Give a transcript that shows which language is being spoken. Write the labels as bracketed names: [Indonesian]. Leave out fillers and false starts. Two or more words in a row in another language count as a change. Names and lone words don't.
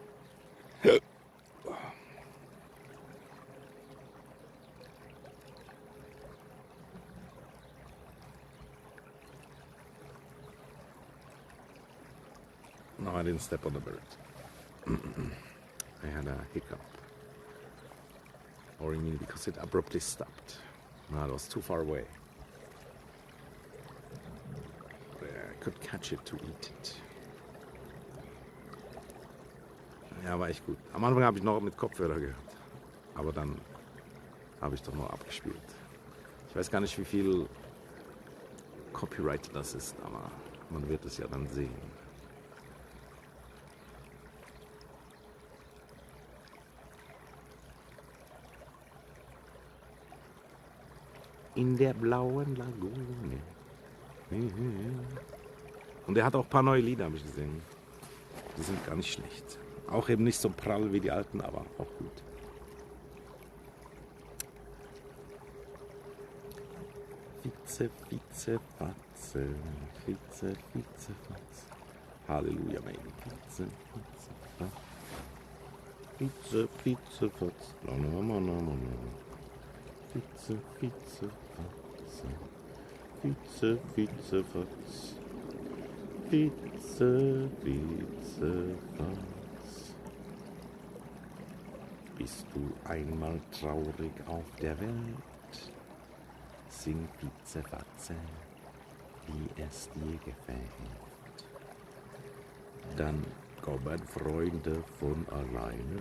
[English] No, I didn't step on the bird. I had a hiccup. Or you mean because it abruptly stopped? No, it was too far away. I could catch it to eat it. [German] Ja, war echt gut. Am Anfang habe ich noch mit Kopfhörer gehört. Aber dann habe ich doch noch abgespielt. Ich weiß gar nicht, wie viel Copyright das ist, aber man wird es ja dann sehen. In der blauen Lagune. Und er hat auch ein paar neue Lieder, habe ich gesehen. Die sind gar nicht schlecht. Auch eben nicht so prall wie die alten, aber auch gut. Vize, Vize, Fatze. Vize, Vize, Fatze. Halleluja, mein Vize, Vize, Fatze. Vize, Vize, Fatze. No, no, no, no, no. Vize, Vize, Fatze. Vize, Vize, Fatze. Vize, Vize, Fatze. Bist du einmal traurig auf der Welt? Sing Vize, Fatze, wie es dir gefällt. Dann kommen Freunde von alleine.